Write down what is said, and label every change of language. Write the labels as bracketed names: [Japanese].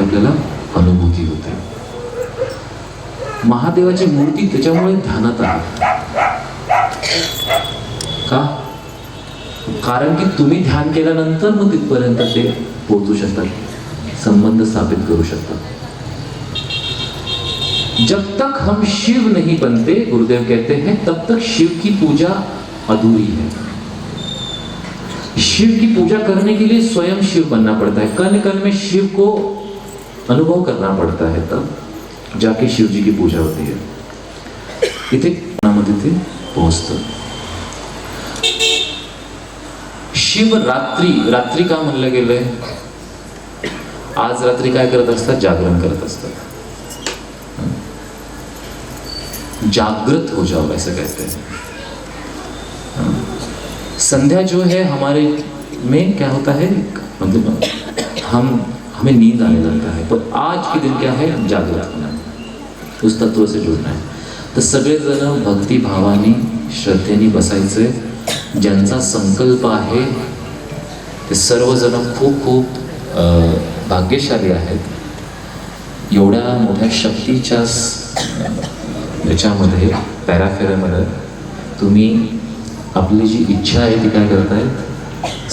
[Marathi] आपल्याला अनुभूती होते. महादेवाची मूर्ती त्याच्यामुळे ध्यानात आहे. का? कारण की तुम्ही ध्यान केल्यानंतर मग तिथपर्यंत ते पोहोचू शकतात, संबंध स्थापित करू शकतात. [Hindi] जब तक हम शिव नहीं बनते, गुरुदेव कहते हैं, तब तक शिव की पूजा अधूरी है. शिव की पूजा करने के लिए स्वयं शिव बनना पड़ता है. कण कण में शिव को अनुभव करना पड़ता है, तब जाके शिव जी की पूजा होती है. [Marathi] इथे ते पोहोचतं. शिव रात्री. रात्री का म्हणलं गेलंय? आज रात्री काय करत असतात? जागरण करत असतात. [Hindi] जागृत हो जाओ ऐसा कहते हैं. संध्या जो है हमारे में क्या होता है? मतलब हमें नींद आने लगता है, पर आज के दिन क्या है? जागृत होना, उस तत्व से जुड़ना है. [Marathi] तर सगळेजण भक्ती भावानी श्रद्धेने बसायचे. ज्यांचा संकल्प आहे ते सर्वजण खूप खूप भाग्यशाली आहेत. एवढ्या मोठ्या शक्तीच्या याच्यामध्ये पॅराफेरामध्ये तुम्ही आपली जी इच्छा आहे ती काय करतायत?